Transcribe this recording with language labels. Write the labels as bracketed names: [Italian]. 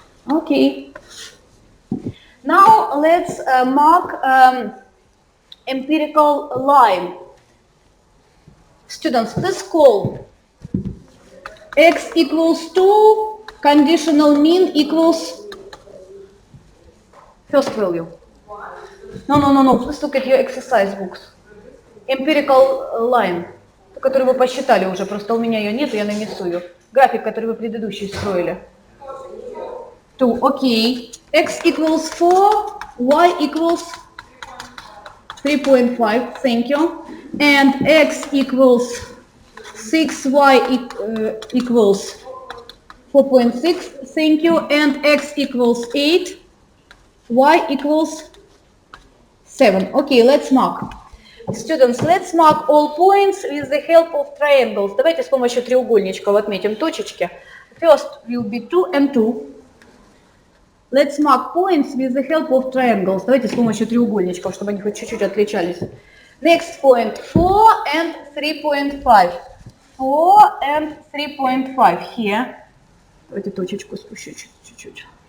[English] Okay. Now let's mark empirical line. Students, let's call x equals 2, conditional mean equals first value. No. Let's look at your exercise books. Empirical line, [Russian] которую вы посчитали уже, просто у меня ее нет, я нанесу ее. График, который вы предыдущий строили. [English] 2, okay. X equals 4, y equals 3.5, thank you. And x equals 6, y equals 4.6, thank you. And x equals 8, y equals 7. Okay, let's mark. Students, let's mark all points with the help of triangles. [Russian] Давайте с помощью треугольничков отметим точечки. [English] First will be 2 and 2. Let's mark points with the help of triangles. [Russian] Давайте с помощью треугольничков, чтобы они хоть чуть-чуть отличались. [English] Next point, 4 and 3.5. 4 and 3.5 here. [Russian] Давайте точечку спущу чуть-чуть.